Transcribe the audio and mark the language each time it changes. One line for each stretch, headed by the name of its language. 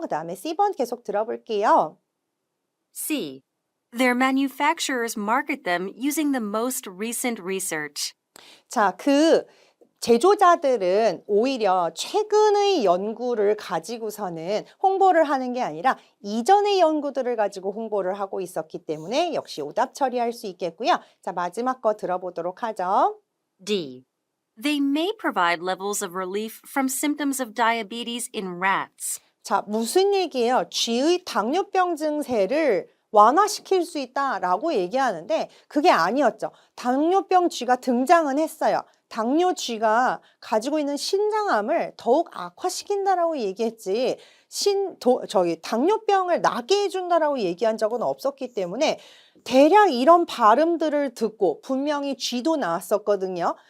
Korean: 그 다음에 C번 계속 들어볼게요.
English: C. Their manufacturers market them using the most recent research.
Korean: 자, 그 제조자들은 오히려 최근의 연구를 가지고서는 홍보를 하는 게 아니라 이전의 연구들을 가지고 홍보를 하고 있었기 때문에 역시 오답 처리할 수 있겠고요. 자, 마지막 거 들어보도록 하죠.
English: D. They may provide levels of relief from symptoms of diabetes in rats.
Korean: 자, 무슨 얘기예요? 쥐의 당뇨병 증세를 완화시킬 수 있다라고 얘기하는데 그게 아니었죠. 당뇨병 쥐가 등장은 했어요. 당뇨쥐가 가지고 있는 신장암을 더욱 악화시킨다라고 얘기했지 당뇨병을 나게 해준다라고 얘기한 적은 없었기 때문에 대략 이런 발음들을 듣고 분명히 쥐도 나왔었거든요.